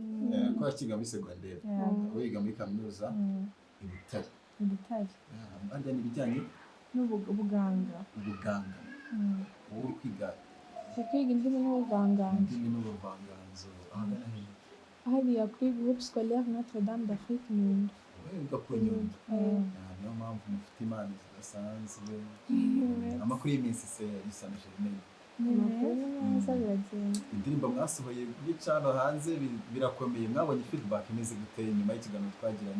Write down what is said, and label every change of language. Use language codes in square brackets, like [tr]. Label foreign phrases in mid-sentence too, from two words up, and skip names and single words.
[rw] Ko akiga muri secondaire. Wiga muri kaminuza i Butare. Abandi ni ibijyanye n'ubuganga. ubuganga. Wowe kwiga Kwiga indimi n'ubuvanganzo. indimi n'ubuvanganzo. Ahagana he? Hariya kuri groupe scolaire Notre Dame d'Afrique Nyundo. Wiga ku Nyundo. Niyo mpamvu mufite impano zidasanzwe. Amakuru y'iminsi se yisana Germaine. Amakuru neza biragenda. Indirimbo mwasohoye kuri channel hanze birakomeye, mwabonye feedback imeze gute nyuma y'ikiganiro twagiranye?